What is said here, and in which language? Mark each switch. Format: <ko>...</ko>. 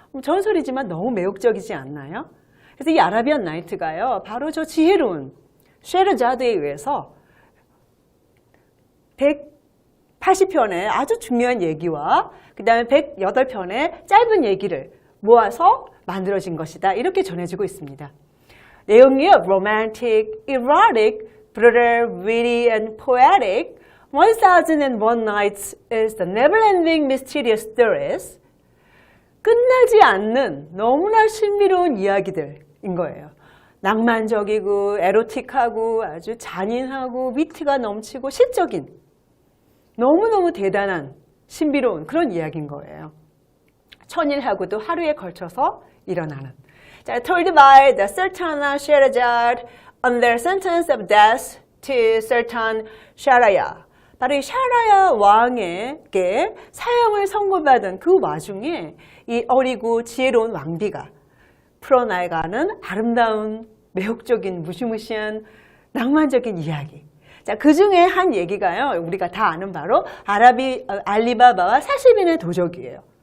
<ko>전설이지만 너무 매혹적이지 않나요? 그래서 이 아라비안 나이트가요. 바로 저 지혜로운 셰르자드에 의해서 180편의 아주 중요한 얘기와 그 다음에 108편의 짧은 얘기를 모아서 만들어진 것이다. 이렇게 전해지고 있습니다. 내용이요.</ko> <en>romantic, erotic, brutal, witty, and poetic. 1001 Nights is the never-ending mysterious stories.</en> <ko>끝나지 않는 너무나 신비로운 이야기들인 거예요. 낭만적이고 에로틱하고 아주 잔인하고 위트가 넘치고 시적인 너무너무 대단한 신비로운 그런 이야기인 거예요. 천일하고도 하루에 걸쳐서 일어나는.</ko> <en>자, told by the Sultana Sherazad on their sentence of death to Sultan Shahrayar.</en> <ko>바로 이 샤라야 왕에게 사형을 선고받은 그 와중에 이 어리고 지혜로운 왕비가 풀어나가는 아름다운 매혹적인 무시무시한 낭만적인 이야기. 자, 그 중에 한 얘기가요. 우리가 다 아는 바로 알리바바와 40인의 도적이에요.</ko>